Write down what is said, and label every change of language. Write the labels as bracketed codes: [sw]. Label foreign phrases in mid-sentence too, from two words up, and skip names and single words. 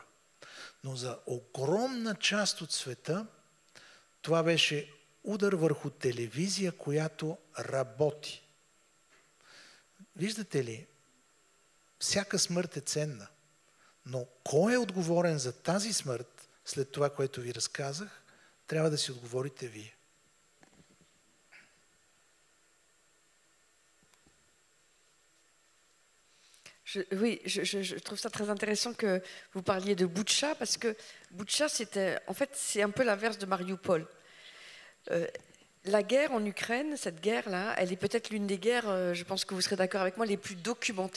[bg] Но за огромна част от света това беше удар върху телевизия, която работи. Виждате ли, всяка смърт е ценна, но кой е отговорен за тази смърт, след това, което ви разказах, трябва да си отговорите вие. [fr] Je trouve ça très intéressant que vous parliez de Boutcha, parce que Boutcha, c'est un peu l'inverse de Mariupol. La guerre en Ukraine, cette guerre-là, elle est peut-être l'une des guerres, je pense que vous serez d'accord avec moi, les plus documentées.